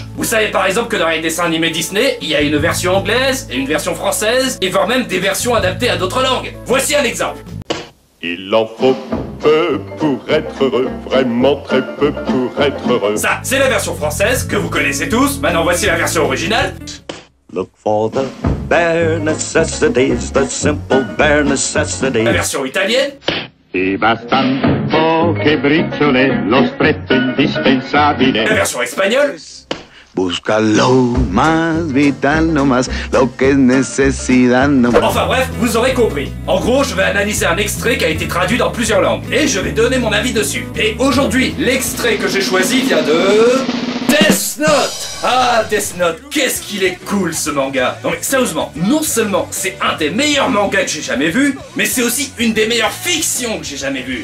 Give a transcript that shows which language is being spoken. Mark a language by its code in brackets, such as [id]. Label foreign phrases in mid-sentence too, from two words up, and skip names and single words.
[fr] Vous savez par exemple que dans les dessins animés Disney, il y a une version anglaise et une version française, et voire même des versions adaptées à d'autres langues. Voici un exemple. Il en faut peu pour être heureux, vraiment très peu pour être heureux. Ça, c'est la version française que vous connaissez tous. Maintenant, voici la version originale. [en] Look for the bare necessities, the simple bare necessities. [fr] La version italienne. [it] Ti bastan poche briciole, lo stretto indispensabile. [fr] La version espagnole. [es] Busca lo más vital, no más lo que es necesidad, no más. [fr] Enfin bref, vous aurez compris. En gros, je vais analyser un extrait qui a été traduit dans plusieurs langues. Et je vais donner mon avis dessus. Et aujourd'hui, l'extrait que j'ai choisi vient de... Death Note! Ah, Death Note, qu'est-ce qu'il est cool ce manga! Non mais sérieusement, non seulement c'est un des meilleurs mangas que j'ai jamais vu, mais c'est aussi une des meilleures fictions que j'ai jamais vues.